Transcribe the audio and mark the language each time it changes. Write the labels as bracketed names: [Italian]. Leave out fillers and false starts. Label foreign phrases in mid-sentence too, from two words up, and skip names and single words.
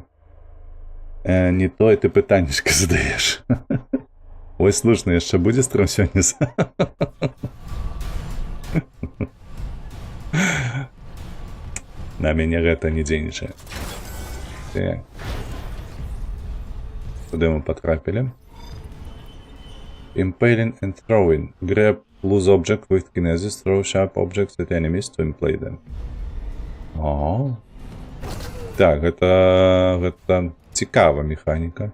[Belarusian] Не тое ты пытаннішка задаеш. Ой, слушна, яшчэ будзе стрым сёння? На мяне гэта не дзейнічае. Так. Куды мы потрапілі? [English] Impaling and throwing. Grab loose object with kinesis. Throw sharp objects at enemies to impale them. [Belarusian] О. Так, гэта цікава механіка.